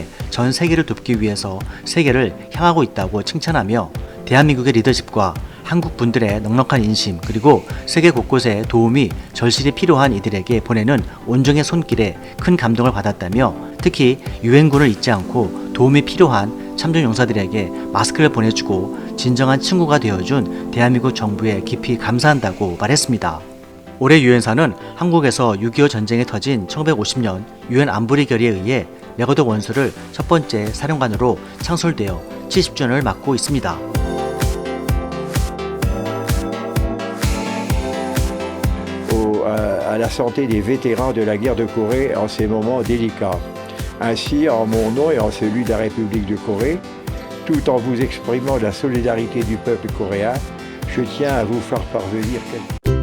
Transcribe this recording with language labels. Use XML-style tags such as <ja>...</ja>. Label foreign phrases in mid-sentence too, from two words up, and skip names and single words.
<ko>전 세계를 돕기 위해서 세계를 향하고 있다고 칭찬하며 대한민국의 리더십과 한국 분들의 넉넉한 인심 그리고 세계 곳곳에 도움이 절실히 필요한 이들에게 보내는 온정의 손길에 큰 감동을 받았다며 특히 유엔군을 잊지 않고 도움이 필요한 참전 용사들에게 마스크를 보내주고 진정한 친구가 되어준 대한민국 정부에 깊이 감사한다고 말했습니다. 올해 유엔사는 한국에서 6.25 전쟁이 터진 1950년 유엔 안보리 결의에 의해 레거드 원수를 첫 번째 사령관으로 창설되어 70주년을 맞고 있습니다.</ko> <fr>À la santé des vétérans de la guerre de Corée en ces moments délicats. Ainsi, en mon nom et en celui de la République de Corée, tout en vous exprimant la solidarité du peuple coréen, je tiens à vous faire parvenir quelques</fr>